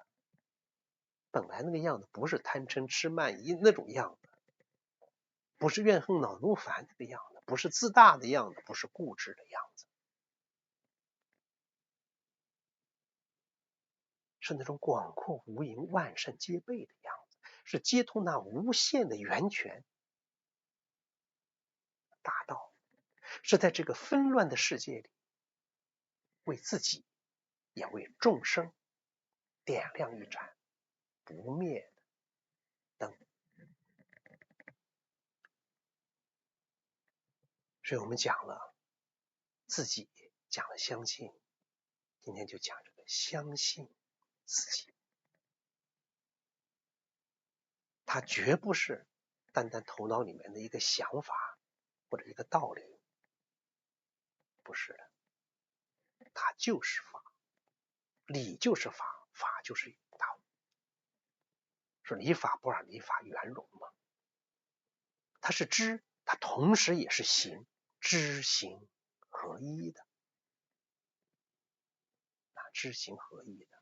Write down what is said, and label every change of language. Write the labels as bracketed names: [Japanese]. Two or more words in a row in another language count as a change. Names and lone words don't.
[Chinese] 本來那個樣子不是貪嗔痴慢疑那種樣子，不是怨恨惱怒煩那個樣子，不是自大的樣子，不是固執的樣子，是那種廣闊無垠、萬善皆備的樣子，是接通那無限的源泉大道，是在這個紛亂的世界裡，為自己也為眾生點亮一盞不滅的燈。所以我們講了自己，講了相信，今天就講這個相信自己。它絕不是單單頭腦裡面的一個想法或者一個道理，不是的，它就是法，理就是法，法就是道。說理法不让理法圓融嗎？它是知，它同時也是行，知行合一的，知行合一的。